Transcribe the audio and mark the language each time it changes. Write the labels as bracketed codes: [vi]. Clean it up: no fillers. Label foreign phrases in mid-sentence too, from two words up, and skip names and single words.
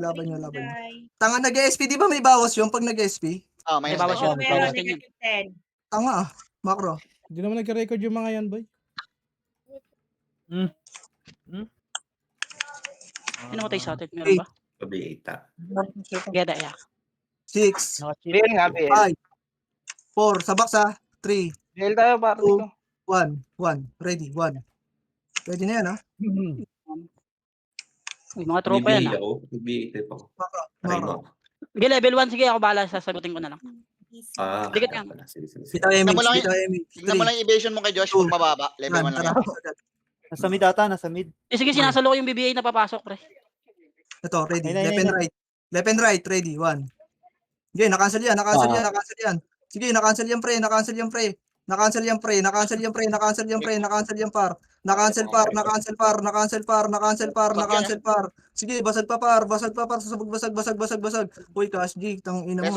[tl] Tanga, nag-SP, di ba may bawas yung pag nag-SP? Oh, may May bawas Oo, yun. meron. Bawas din yun. -10. Tanga, macro. Hindi naman nagka-record yung mga yan, boy. Ano mo tayo sa atin? Meron ba? Pabita. Geda, yeah. 6, Nakachip. BL nga, BL. 5, 4, sabak sa 3, BL tayo, par. 2, 1. Ready, 1. Pwede na yan, ha? Uy, mga tropa yan, ah. Pabita pa. Macro. Sige, level 1. Sige, ako bahala. Sasagutin ko na lang. Dikit yan. Sige. Bitaw MH. Tignan mo lang yung evasion mo kay Josh kung mababa. Level 1 lang yan. Nasa mid ata, nasa mid. Sige, sinasalo ko yung BBA na papasok, pre. Ito, ready. Ayun, [en] Left and right. Left and right, ready. 1. [tl] Okay, na-cancel yan. Sige, na-cancel yan, pre. Na-cancel yan, par. Na-cancel par. Sige, basag pa, par. Basag. Uy, Cash G, tang ina mo.